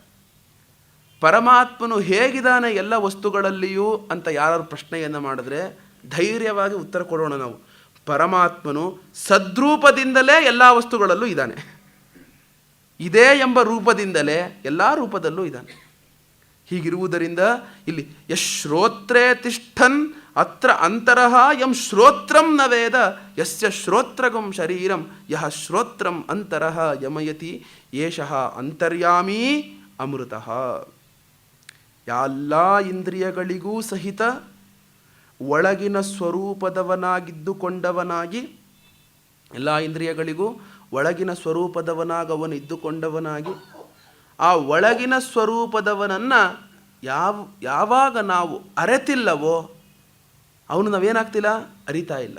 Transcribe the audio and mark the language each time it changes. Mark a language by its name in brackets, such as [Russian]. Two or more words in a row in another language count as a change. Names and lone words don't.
[Kannada] ಪರಮಾತ್ಮನು ಹೇಗಿದ್ದಾನೆ ಎಲ್ಲ ವಸ್ತುಗಳಲ್ಲಿಯೂ ಅಂತ ಯಾರು ಪ್ರಶ್ನೆಯನ್ನು ಮಾಡಿದ್ರೆ ಧೈರ್ಯವಾಗಿ ಉತ್ತರ ಕೊಡೋಣ ನಾವು. ಪರಮಾತ್ಮನು ಸದ್ರೂಪದಿಂದಲೇ ಎಲ್ಲ ವಸ್ತುಗಳಲ್ಲೂ ಇದ್ದಾನೆ. ಇದೇ ಎಂಬ ರೂಪದಿಂದಲೇ ಎಲ್ಲ ರೂಪದಲ್ಲೂ ಇದ್ದಾನೆ. ಹೀಗಿರುವುದರಿಂದ ಇಲ್ಲಿ [Sanskrit] ಯಶ್ರೋತ್ರೇ ತಿಷ್ಠನ್ ಅತ್ರ ಅಂತರಃ ಯಂ ಶ್ರೋತ್ರಂ ನ ವೇದ ಯಸ್ಯ ಶ್ರೋತ್ರಗಂ ಶರೀರಂ ಯಹ ಶ್ರೋತ್ರಂ ಅಂತರಃ ಯಮಯತಿ ಏಷಃ ಅಂತರ್ಯಾಮೀ ಅಮೃತಃ. [Kannada] ಎಲ್ಲ ಇಂದ್ರಿಯಗಳಿಗೂ ಸಹಿತ ಒಳಗಿನ ಸ್ವರೂಪದವನಾಗಿದ್ದುಕೊಂಡವನಾಗಿ, ಎಲ್ಲ ಇಂದ್ರಿಯಗಳಿಗೂ ಒಳಗಿನ ಸ್ವರೂಪದವನಾಗವನು ಇದ್ದುಕೊಂಡವನಾಗಿ, ಆ ಒಳಗಿನ ಸ್ವರೂಪದವನನ್ನು ಯಾವಾಗ ನಾವು ಅರೆತಿಲ್ಲವೋ ಅವನು ನಾವೇನಾಗ್ತಿಲ್ಲ, ಅರಿತಾ ಇಲ್ಲ.